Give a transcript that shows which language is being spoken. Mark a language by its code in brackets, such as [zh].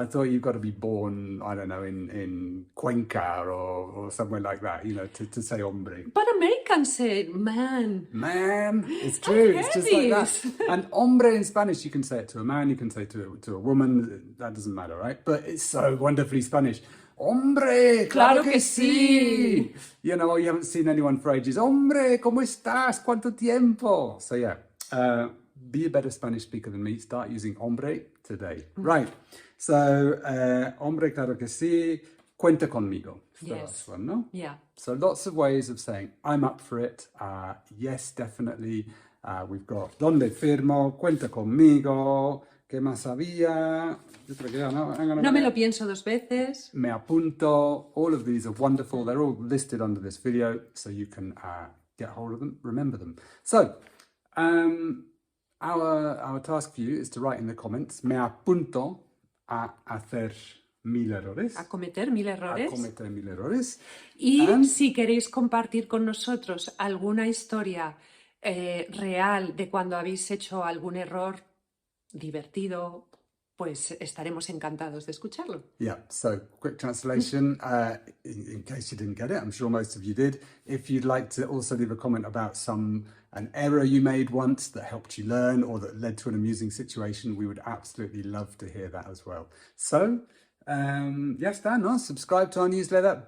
[en] I thought you've got to be born, I don't know, in Cuenta or somewhere like that, you know, to say hombre. But Americans say man. Man, it's true. It's just like that. And hombre in Spanish, you can say it to a man, you can say it to a woman. That doesn't matter, right? But it's so wonderfully Spanish. [es] Hombre, claro que sí. [en] You know, you haven't seen anyone for ages. [es] Hombre, ¿cómo estás? ¿Cuánto tiempo? [en] So yeah, be a better Spanish speaker than me, start using hombre today. Right. So, [es] hombre, claro que sí. Cuenta conmigo. [en] It's the last one, [es] no? [en] Yeah. So lots of ways of saying, I'm up for it. Yes, definitely. We've got [es] dónde, firmo, cuenta conmigo. ¿Qué más había? Yo creo que ya, no. [en] Hang on a [es] No me [en] minute. [es] lo pienso dos veces. Me apunto. [en] All of these are wonderful. They're all listed under this video, so you can get hold of them, remember them. So, our task for you is to write in the comments, [es] me apunto a hacer 1000 errores. A cometer 1000 A errores. cometer 1000 errores. Y [en] And- [es] si queréis compartir con nosotros alguna historia real de cuando habéis hecho algún error divertido, pues estaremos encantados de escucharlo. [en] Yeah, so quick translation, in case you didn't get it, I'm sure most of you did. If you'd like to also leave a comment about an error you made once that helped you learn or that led to an amusing situation, we would absolutely love to hear that as well. So, [es] ya está, ¿no? [en] Subscribe to our newsletter.